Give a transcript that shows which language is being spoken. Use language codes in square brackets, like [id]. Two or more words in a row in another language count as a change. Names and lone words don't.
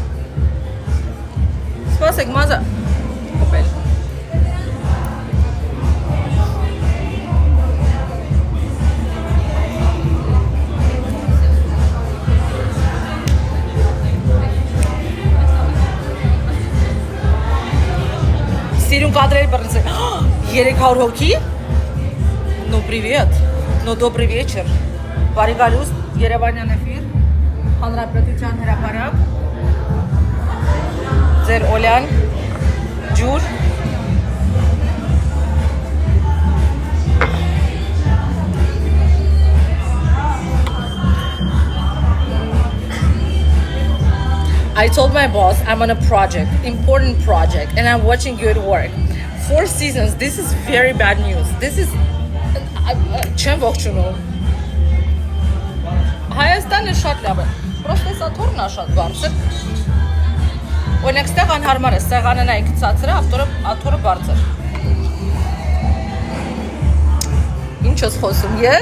[hy] Սպասեք, մազա կոպել։ Սիրուն կադրեր բռնցել։ 300 հոգի։ [ru] Ну, привет. Ну, добрый вечер. [hy] Բարի գալուստ, Երևանյան էֆիր, Հանրապետության հրապարակ, ձեր Օլյան, ջուր, [en] I told my boss I'm on a project, important project, and I'm watching you at work. 4 seasons, this is very bad news. This is [hy] չեմ ողջունում։ Հայաստանը շատ լավ է, պրոստե սա թորն է շատ բարձր։ Օրինակ ստեղ անհարմար է, սեղանը նայք ցածր է, աթորը բարձր։ Ինչ ես խոսում, ես?